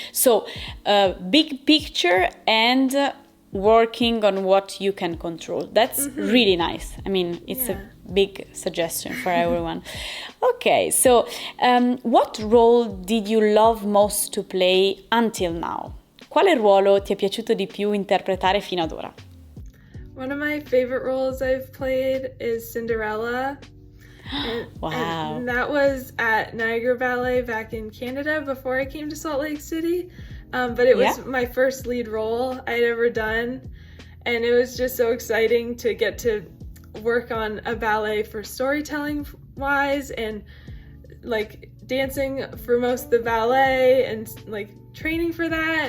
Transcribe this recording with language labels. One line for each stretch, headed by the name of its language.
English: So big picture and working on what you can control. That's really nice. I mean, it's a big suggestion for everyone. Okay, so what role did you love most to play until now?
Italian: Quale ruolo ti è piaciuto di più interpretare fino ad ora?
English: One of my favorite roles I've played is Cinderella. Wow. And that was at Niagara Ballet back in Canada before I came to Salt Lake City. But it was my first lead role I'd ever done. And it was just so exciting to get to work on a ballet for storytelling wise, and like dancing for most of the ballet and like training for that.